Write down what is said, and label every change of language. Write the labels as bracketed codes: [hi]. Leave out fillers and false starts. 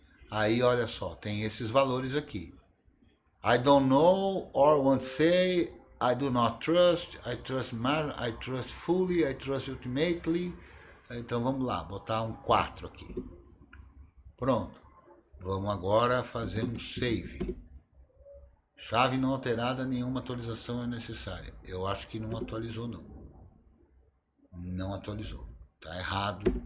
[pt] Aí, olha só, tem esses valores aqui. [en] I don't know or want to say, I do not trust, I trust fully, I trust ultimately. [pt] Então, vamos lá, botar um 4 aqui. Pronto. Vamos agora fazer um save. Chave não alterada, nenhuma atualização é necessária. Eu acho que não atualizou, não. Não atualizou. Tá errado.